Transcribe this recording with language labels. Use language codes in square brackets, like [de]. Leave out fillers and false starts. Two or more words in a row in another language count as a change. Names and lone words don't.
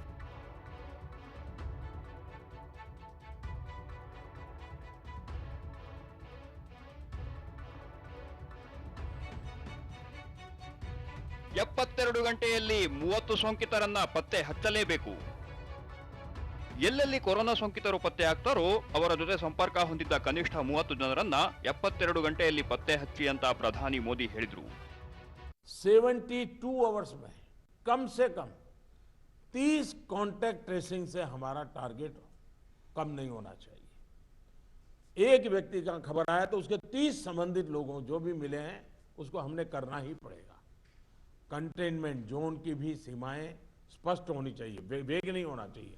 [kn] ಎಪ್ಪತ್ತೆರಡು ಗಂಟೆಯಲ್ಲಿ 30 ಸೋಂಕಿತರನ್ನ ಪತ್ತೆ ಹಚ್ಚಲೇಬೇಕು. ಎಲ್ಲೆಲ್ಲಿ ಕೊರೋನಾ ಸೋಂಕಿತರು ಪತ್ತೆ ಆಗ್ತಾರೋ ಅವರ ಜೊತೆ ಸಂಪರ್ಕ ಹೊಂದಿದ್ದ ಕನಿಷ್ಠ 30 ಜನರನ್ನ 72 ಗಂಟೆಯಲ್ಲಿ ಪತ್ತೆ ಹಚ್ಚಿ ಅಂತ ಪ್ರಧಾನಿ ಮೋದಿ ಹೇಳಿದ್ರು. [hi] 72 आवर्स में कम से कम 30 [en] contact tracing [hi] से हमारा टारगेट कम नहीं होना चाहिए। एक व्यक्ति का खबर आया तो उसके 30 संबंधित लोगों जो भी मिले हैं उसको हमने करना ही पड़ेगा। [en] containment zone [hi] की भी सीमाएं स्पष्ट होनी चाहिए, वेग नहीं होना चाहिए।